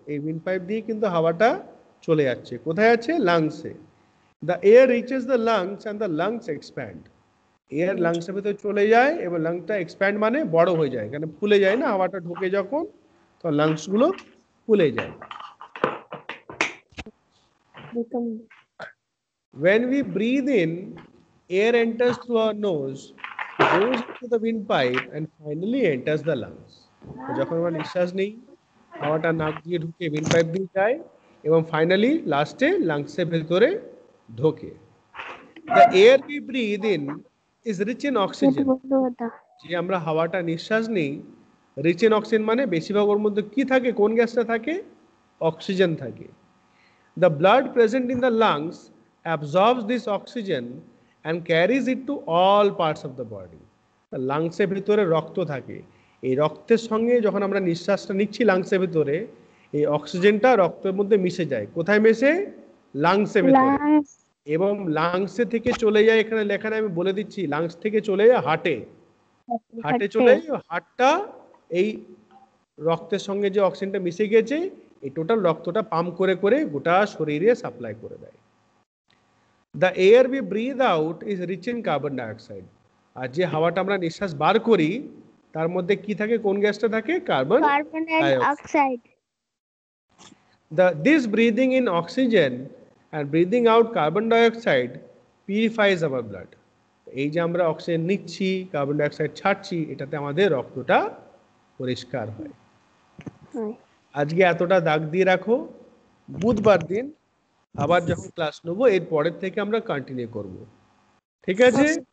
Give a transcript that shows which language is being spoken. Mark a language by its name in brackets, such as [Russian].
[Bangla] এই wind pipe দিয়ে কিন্তু হাওয়াটা চলে যাচ্ছে, কোথায় আছে? লাংসে। [English] The air reaches the lungs and the lungs expand. [Bangla] Air লাংসের ভেতরে চলে যায় এবং লাংসটা এক্সপ্যান্ড মানে বড় হয়ে যায়, কারণ ফুলে যায় না, হাওয়াটা ঢোকে যখন তখন লাংসগুলো ফুলে যায়। [English] When we breathe in, air enters through our nose, goes into the windpipe and finally enters the lungs. [Bangla] যখন আমরা নিঃশ্বাস নিই হাওয়াটা নাক দিয়ে ঢুকে উইন্ড পাইপ দিয়ে যায় এবং ফাইনালি লাস্টে লাংসের ভেতরে ঢোকে। [English] The air we breathe in is rich in oxygen. [Bangla] যে আমরা হাওয়াটা নিঃশ্বাস নিই [English] rich in oxygen [Bangla] মানে বেশিরভাগ ওর মধ্যে কি থাকে, কোন গ্যাসটা থাকে? অক্সিজেন থাকে। [English] The blood present in the lungs absorbs this oxygen and carries it to all parts of the body. [Bangla] লাংসের ভিতরে রক্ত থাকে, এই রক্তের সঙ্গে যখন আমরা নিঃশ্বাসটা নিচ্ছি লাংসের ভিতরে এই অক্সিজেনটা রক্তের মধ্যে মিশে যায়। কোথায় মেশে? লাংসের ভিতরে। এবং লাংসে থেকে চলে যায়, এখানে লেখা আমি বলে দিচ্ছি, লাংস থেকে চলে যায় হার্টে, হার্টে চলে হার্টটা এই রক্তের সঙ্গে যে অক্সিজেনটা মিশে গেছে এই টোটাল রক্তটা পাম্প করে করে গোটা শরীরে সাপ্লাই করে দেয়। [English] The air we breathe out is rich in carbon dioxide. [Bangla] আর যে হাওয়াটা আমরা নিঃশ্বাস বার করি তার মধ্যে কি থাকে, কোন গ্যাসটা থাকে? Carbon dioxide. [English] This breathing in oxygen and breathing out carbon dioxide purifies our blood. [Bangla] এই যে আমরা অক্সিজেন নিচ্ছি কার্বন ডাইঅক্সাইড ছাড়ছি এটাতে আমাদের রক্তটা পরিষ্কার হয়। আজকে এতটা দাগ দিয়ে রাখো, বুধবার দিন আবার যখন ক্লাস নেবো এর পরের থেকে আমরা কন্টিনিউ করব, ঠিক আছে?